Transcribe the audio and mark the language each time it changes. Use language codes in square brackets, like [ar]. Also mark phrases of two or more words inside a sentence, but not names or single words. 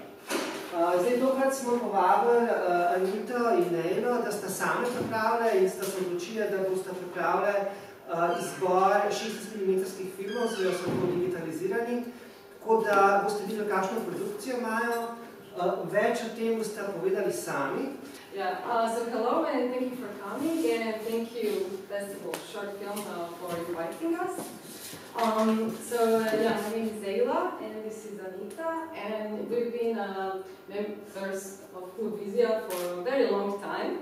[sl] Zdaj tokrat smo povabili Anito in Elo, da sta same pripravile in sta se odločile, da boste pripravile izbor 60-milimetrskih filmov, zelo so to digitalizirani, tako da boste videli, kakšno produkcijo imajo. Več o tem boste povedali sami. [en] Yeah, so hello and thank you for coming, and thank you, Festival Short Film, for inviting us. Yeah, my name is Ayla, and this is Anita, and we've been members of Klub Vizija for a very long time.